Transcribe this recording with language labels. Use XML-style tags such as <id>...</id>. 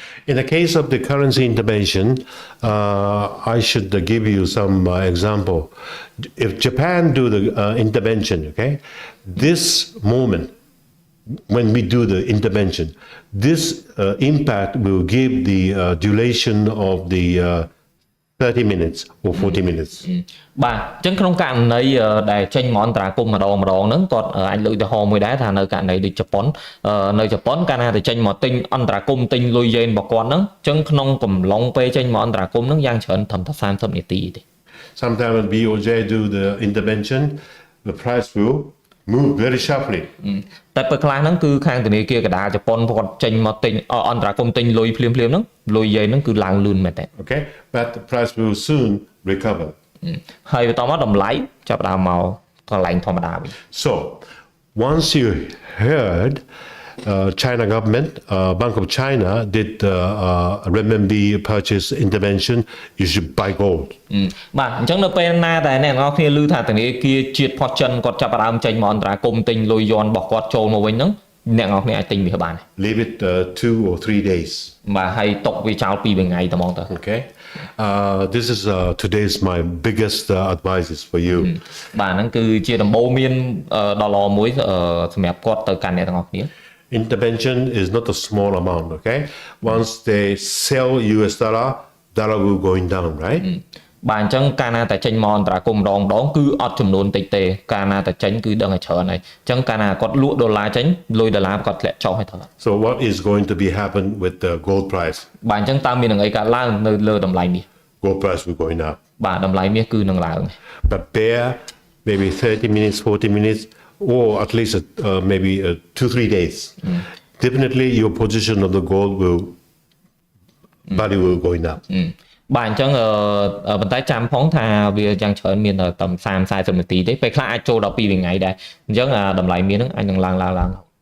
<en>In the case of the currency intervention I should give you some example if Japan do the intervention okay this moment when we do the intervention this impact will give the duration of the 30 minutes or 40 minutes</en> <km>បាទអញ្ចឹងក្នុងករណីដែលចេញមកអន្តរាគមន៍ម្ដងហ្នឹងគាត់អាចលើកឧទាហរណ៍មួយដែរថានៅករណីដូចជប៉ុននៅជប៉ុនកាលណាតែចេញមកទិញអន្តរាគមន៍ទិញលុយយេនរបស់គាត់ហ្នឹងអញ្ចឹងក្នុងកំឡុងពេលចេញមកអន្តរាគមន៍ហ្នឹងយ៉ាងច្រើនត្រឹមតែ30នាទីទេ</km> <en>Sometimes when BOJ do the intervention the price will move very sharply</en> <km>តែពេលខ្លះហ្នឹងគឺខាងធនាគារកណ្ដាលជប៉ុនគាត់ចេញមកទិញអន្តរាគមន៍ទិញលុយភ្លាមៗហ្នឹងលុយយេនហ្នឹងគឺឡើងលឿនមែនទេ</km> <en>Okay but the price will soon recover</en> <km>ហើយបន្តមកតម្លៃចាប់ដើមមកកន្លែងធម្មតាវិញ</km> <en>So once you heard China government Bank of China did renminbi purchase intervention you should buy gold</en> <km>បាទអញ្ចឹងនៅពេលណាតែអ្នកនរគ្នាឮថាធនាគារជាតិផុសចិនគាត់ចាប់ដើមចេញមកអន្តរាគមន៍ទិញលុយយន់របស់គាត់ចូលមកវិញហ្នឹងអ្នកនរគ្នាអាចទិញវាបាន</km> <en>leave it 2 or 3 days</en> <km>បាទហើយຕົកវាចោល2ថ្ងៃតែហ្មងទៅ</km> <en>Okay this is today's my biggest advice for you</en> <km>បាទហ្នឹងគឺជាដំបូន្មានដ៏ល្អមួយសម្រាប់គាត់ទៅកាន់អ្នកទាំងអស់គ្នា</km> <en>Intervention is not a small amount, okay? Once they sell US dollar will going down, right?</en> <km>បាទអញ្ចឹងកាលណាតែចេញមកអន្តរាគមន៍ម្ដងគឺអត់ចំនួនតិចទេកាលណាតែចេញគឺដឹងតែច្រើនហើយអញ្ចឹងកាលណាគាត់លក់ដុល្លារចេញលុយដុល្លារគាត់ធ្លាក់ចុះហើយទៅ</km> <en>So what is going to be happen with the gold price?</en> <km>បាទអញ្ចឹងតើមាននឹងអីកើតឡើងនៅលើតម្លៃមាស</km> <en>Gold price will going up.</en> <km>បាទតម្លៃមាសគឺនឹងឡើង</km> <en>But bear maybe 30 minutes, 40 minutes or at least maybe 2-3 days. Definitely your position of the gold will value will going up.</en> <km>បាទអញ្ចឹងប៉ុន្តែចាំផងថាវាយ៉ាងច្រើនមានតែ30-40នាទីទេពេលខ្លះអាចចូលដល់2ថ្ងៃដែរអញ្ចឹងតម្លៃមាសហ្នឹងអាចនឹងឡើង</km>